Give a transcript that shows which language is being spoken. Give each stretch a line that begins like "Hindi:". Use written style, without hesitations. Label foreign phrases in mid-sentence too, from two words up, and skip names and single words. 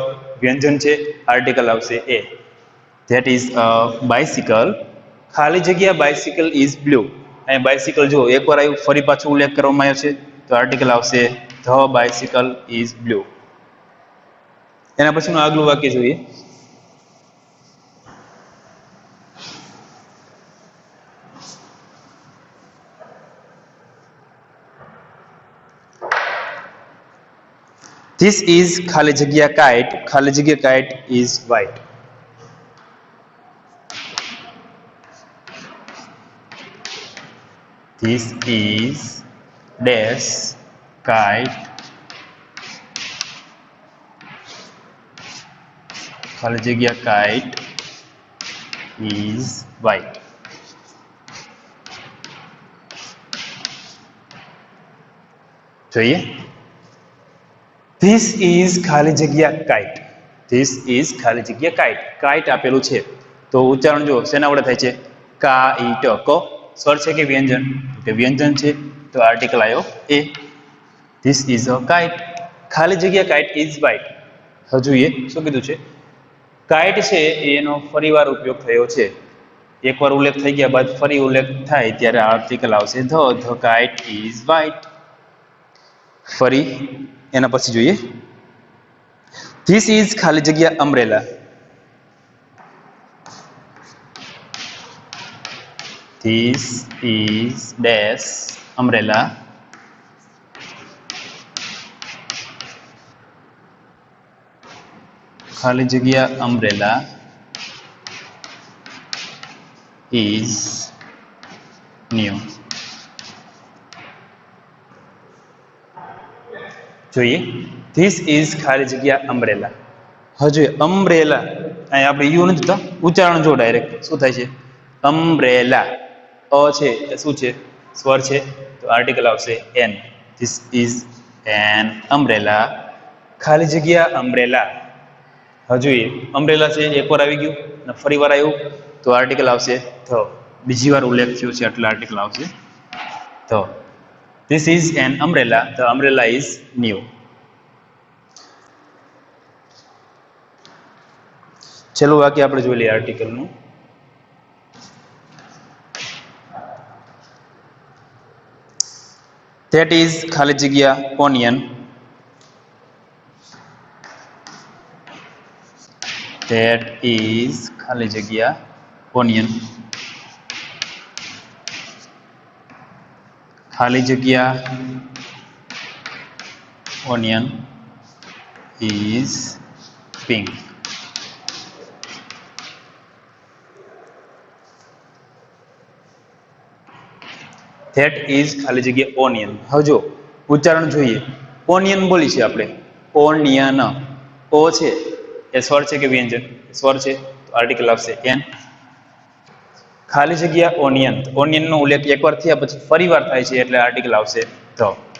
Gujarati: વ્યંજન છે, આર્ટિકલ આવશે એ.
English: that is a bicycle.
Gujarati: ખાલી જગ્યા
English: bicycle is blue.
Gujarati: અહીં બાઇસિકલ જો એકવાર આવ્યું, ફરી પાછો ઉલ્લેખ કરવામાં આવ્યો છે તો આર્ટિકલ આવશે
English: the bicycle is blue.
Gujarati: એના પછીનું આગલું વાક્ય જોઈએ.
English: This is
Gujarati: ખાલી જગ્યા
English: kite.
Gujarati: ખાલી જગ્યા
English: kite is white. This is dash kite.
Gujarati: ખાલી જગ્યા
English: kite is white.
Gujarati: જોઈએ.
English: This is
Gujarati: ખાલી જગ્યા
English: kite. This is
Gujarati: ખાલી જગ્યા kite. Kite આપેલું છે તો ઉચ્ચારણ જો શેના વડે થાય છે? કાઈટ. ક સ્વર છે કે વ્યંજન? કે વ્યંજન છે તો આર્ટિકલ આવ્યો એ.
English: This is a kite.
Gujarati: ખાલી જગ્યા
English: kite is white.
Gujarati: હવે જોઈએ શું કીધું છે. કાઇટ છે એનો ફરીવાર ઉપયોગ થયો છે. એકવાર ઉલ્લેખ થઈ ગયા બાદ ફરી ઉલ્લેખ થાય ત્યારે આર્ટિકલ આવશે ધ.
English: the kite is white.
Gujarati: ફરી એના પછી જોઈએ.
English: This is
Gujarati: ખાલી જગ્યા
English: umbrella. This is dash umbrella.
Gujarati: ખાલી જગ્યા
English: umbrella is new.
Gujarati: જોઈએ.
English: This is
Gujarati: ખાલી જગ્યા umbrella. હવે જોઈએ umbrella. અહીં આપણે યુ નથી જોતા, ઉચ્ચારણ જો ડાયરેક્ટ શું થાય છે? umbrella. અ છે એ શું છે? સ્વર છે તો આર્ટિકલ આવશે એન.
English: This is an umbrella.
Gujarati: ખાલી જગ્યા umbrella. હવે જોઈએ અમ્બ્રેલા છે એકવાર આવી ગયું અને ફરી વાર આવ્યું તો આર્ટિકલ આવશે ધ. બીજી વાર ઉલ્લેખ થયો છે એટલે આર્ટિકલ આવશે ધ.
English: This is an umbrella. The umbrella is new.
Gujarati: છેલ્લું વાક્ય આપણે જોઈ લઈએ આર્ટિકલનું.
English: That is
Gujarati: ખાલી જગ્યા
English: onion. That is
Gujarati: ખાલી જગ્યા
English: onion.
Gujarati: ખાલી જગ્યા
English: onion is pink. That is
Gujarati: ખાલી જગ્યા
English: onion.
Gujarati: હવે જો ઉચ્ચારણ જોઈએ. ઓનિયન બોલી છે આપણે. ઓનિયન. ઓ છે એ સ્વર છે કે વ્યંજન? સ્વર છે તો આર્ટિકલ આવશે એન. ખાલી જગ્યા ઓનિયન. ઓનિયન નો ઉલ્લેખ એકવાર થયા પછી ફરી વાર થાય છે એટલે આર્ટિકલ આવશે ધ.